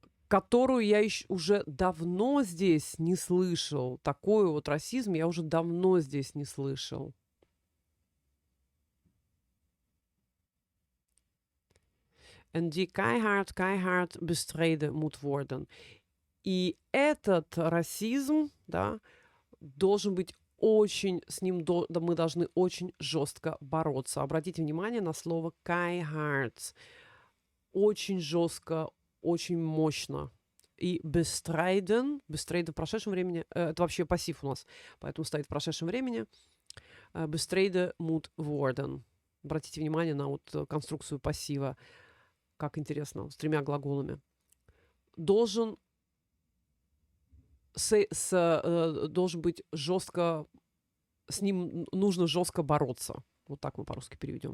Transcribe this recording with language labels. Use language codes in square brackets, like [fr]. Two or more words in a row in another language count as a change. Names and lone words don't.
[ru] которую я уже давно здесь не слышал. Такой вот расизм я уже давно здесь не слышал. [nl] En die keihard bestreden moet worden. [ru] И этот расизм, да, должен быть очень, с ним мы должны очень жестко бороться. Обратите внимание на слово keihard. Очень жестко, очень мощно. И bestrijden в прошедшем времени, это вообще пассив у нас, поэтому стоит в прошедшем времени. [nl] Bestreden moet worden. [ru] Обратите внимание на вот конструкцию пассива. Как интересно, с 3 глаголами. Должен должен быть жестко, с ним нужно жестко бороться. Вот так мы по-русски переведем.